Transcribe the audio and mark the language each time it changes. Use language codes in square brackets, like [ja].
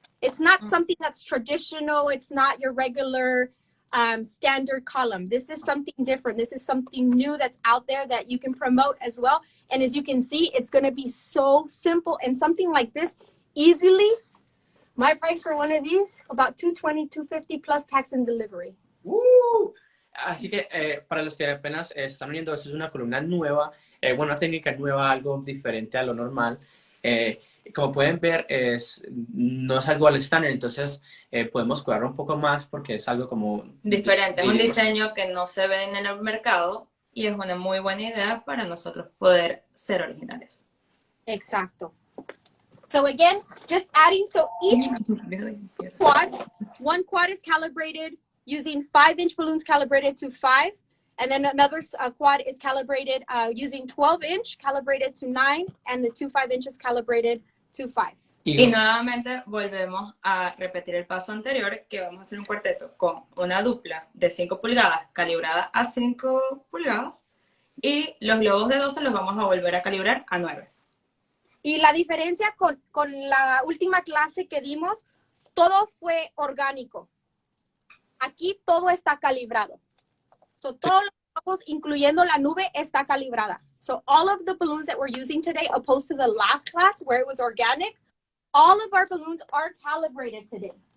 [en] It's not something that's traditional. It's not your regular standard column. This is something different. This is something new that's out there that you can promote as well. And as you can see, it's going to be so simple, and something like this easily. My price for one of these, about $220, $250 plus tax and delivery. [es] Así que para los que apenas están viendo, esto es una columna nueva, una técnica nueva, algo diferente a lo normal. Como pueden ver, no es algo al estándar, entonces podemos cuidarlo un poco más porque es algo como... diferente, es un diseño que no se ve en el mercado y es una muy buena idea para nosotros poder ser originales. Exacto. [en] So again, just adding, so each quad, one quad is calibrated using 5-inch balloons calibrated to 5, and then another quad is calibrated using 12-inch calibrated to 9, and the 2 5-inches calibrated to 5. [es] Y nuevamente volvemos a repetir el paso anterior, que vamos a hacer un cuarteto con una dupla de 5 pulgadas calibrada a 5 pulgadas, y los globos de 12 los vamos a volver a calibrar a 9. Y la diferencia con la última clase que dimos, todo fue orgánico. Aquí todo está calibrado. So, todo lo que globos, incluyendo la nube, está calibrada. [en] So all of the balloons that we're using today, opposed to the last class where it was organic, all of our balloons are calibrated today.